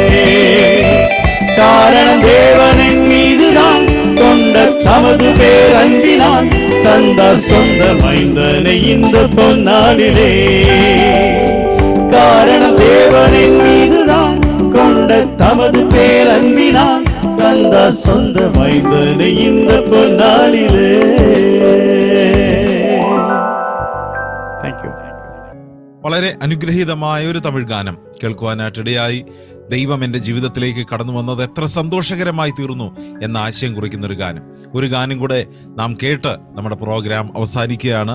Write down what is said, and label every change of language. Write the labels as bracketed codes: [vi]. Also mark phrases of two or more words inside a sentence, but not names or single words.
[ta] காரணம் தேவனின் மீதுதான் கொண்ட தமது பேரன்பினால் தந்தார் சொந்த மைந்தனை இந்த பொன்னாளிலே. காரணம் தேவனின் மீதுதான் கொண்ட தமது பேரன்பினால் தந்தார் சொந்த மைந்தனை இந்த பொன்னாளிலே. [ml] വളരെ അനുഗ്രഹീതമായ ഒരു തമിഴ് ഗാനം കേൾക്കുവാനായിട്ടിടയായി. ദൈവം എൻ്റെ ജീവിതത്തിലേക്ക് കടന്നു വന്നത് എത്ര സന്തോഷകരമായി തീർന്നു എന്ന ആശയം കുറിക്കുന്ന ഒരു ഗാനം കൂടെ നാം കേട്ട് നമ്മുടെ പ്രോഗ്രാം അവസാനിക്കുകയാണ്.